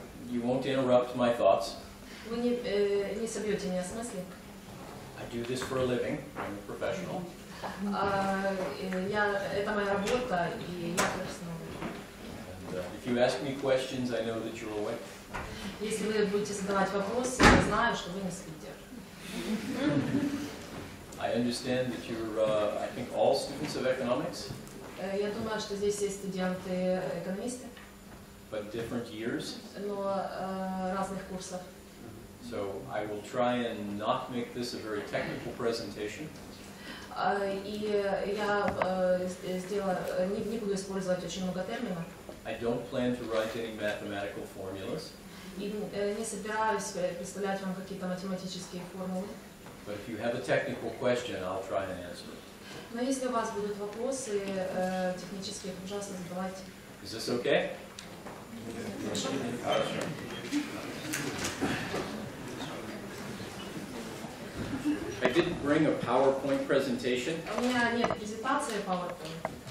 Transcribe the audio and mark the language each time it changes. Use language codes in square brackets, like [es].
[en] You won't interrupt my thoughts. [ru] Вы не собьете меня с мысли. [en] I do this for a living. I'm a professional. [ru] Это моя работа, и я профессионал. [en] And if you ask me questions, I know that you're awake. [ru] Если вы будете задавать вопросы, я знаю, что вы не спите. [en] I understand that you're, I think, all students of economics, [ru] Я думаю, что здесь есть студенты-экономисты, [en] but different years. [ru] но разных курсов. [en] So I will try and not make this a very technical presentation. [ru] И я не буду использовать очень много терминов. [en] I don't plan to write any mathematical formulas. [ru] И не собираюсь представлять вам какие-то математические формулы. [en] But if you have a technical question, I'll try and answer it. [ru] Но если у вас будут вопросы технические, пожалуйста, задавайте. [en] Is this okay? I didn't bring a PowerPoint presentation. [ru] У меня нет презентации PowerPoint.